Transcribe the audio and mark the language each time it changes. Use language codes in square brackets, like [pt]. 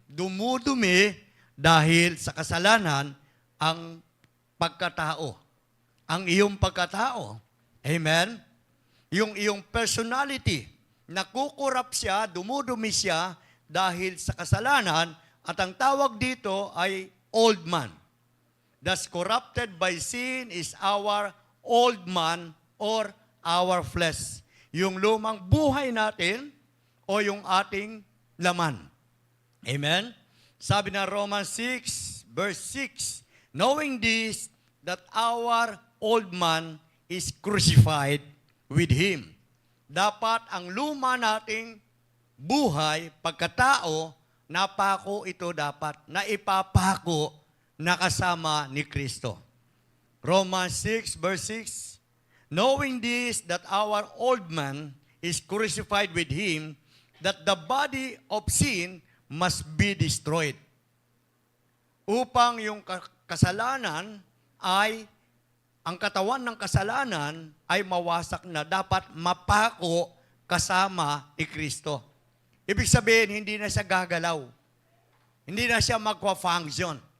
[tl] Dumudumi dahil sa kasalanan ang pagkatao. Ang iyong pagkatao. Amen? Yung iyong personality, nakukurap siya, dumudumi siya dahil sa kasalanan, at ang tawag dito ay old man. [en] Thus corrupted by sin is our old man or our flesh. [tl] Yung lumang buhay natin o yung ating laman. Amen? Sabi na [en] Romans 6, verse 6, knowing this, that our old man is crucified with Him. [tl] Dapat ang luma nating buhay, pagkatao, napako ito dapat, na ipapako na kasama ni Kristo. [en] Romans 6, verse 6, knowing this, that our old man is crucified with Him, that the body of sin must be destroyed. [tl] Upang yung kasalanan ay, ang katawan ng kasalanan ay mawasak na, dapat mapako kasama ni Kristo. Ibig sabihin, hindi na siya gagalaw. Hindi na siya magpa-function.